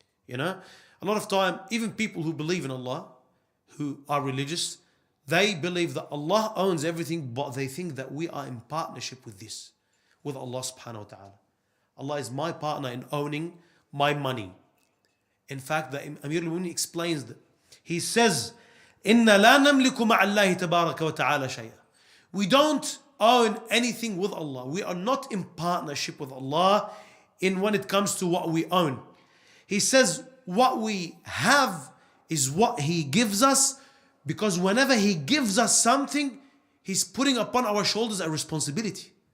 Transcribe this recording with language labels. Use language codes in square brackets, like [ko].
[en] A lot of time, even people who believe in Allah, who are religious, They believe that Allah owns everything, but they think that we are in partnership with this, with Allah subhanahu wa ta'ala. Allah is my partner in owning my money. In fact, the Amir al-Mu'minin explains that. He says, [ar] إِنَّا لَا نَمْلِكُ مَعَ اللَّهِ تَبَارَكَ وَتَعَالَى شَيْئًا. [en] We don't own anything with Allah. We are not in partnership with Allah in when it comes to what we own. He says what we have is what He gives us, because whenever He gives us something, He's putting upon our shoulders a responsibility.